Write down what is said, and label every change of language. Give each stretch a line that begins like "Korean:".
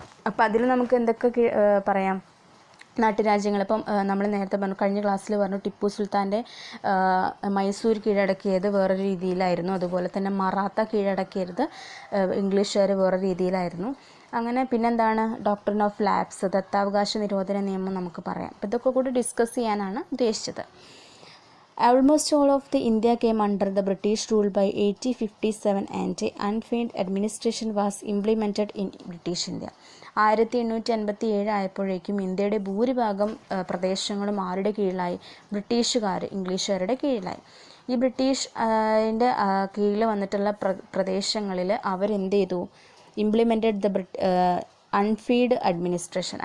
Malayalam: അപ്പോൾ അതിൽ നമുക്ക് എന്തൊക്കെ പറയാം? നാട്ടുരാജ്യങ്ങൾ, ഇപ്പം നമ്മൾ നേരത്തെ പറഞ്ഞു, കഴിഞ്ഞ ക്ലാസ്സിൽ പറഞ്ഞു ടിപ്പു സുൽത്താൻ്റെ മൈസൂർ കീഴടക്കിയത് വേറെ രീതിയിലായിരുന്നു. അതുപോലെ തന്നെ മറാത്ത കീഴടക്കിയത് ഇംഗ്ലീഷുകാർ വേറെ രീതിയിലായിരുന്നു. അങ്ങനെ പിന്നെന്താണ് ഡോക്ട്രിൻ ഓഫ് ലാപ്സ്, ദത്താവകാശ നിരോധന നിയമം നമുക്ക് പറയാം. അപ്പോൾ ഇതൊക്കെ കൂടി ഡിസ്കസ് ചെയ്യാനാണ് ഉദ്ദേശിച്ചത്.
English: Almost all of the India came under the British rule by 1857 and unfeigned administration was implemented in British India.
Malayalam: 1857 ആയപ്പോഴേക്കും ഇന്ത്യയുടെ ഭൂരിഭാഗം പ്രദേശങ്ങളും ആരുടെ കീഴിലായി? ബ്രിട്ടീഷുകാർ, ഇംഗ്ലീഷുകാരുടെ കീഴിലായി. ഈ ബ്രിട്ടീഷിൻ്റെ കീഴിൽ വന്നിട്ടുള്ള പ്രദേശങ്ങളിൽ അവരെന്ത് ചെയ്തു?
English: Implemented the unified administration.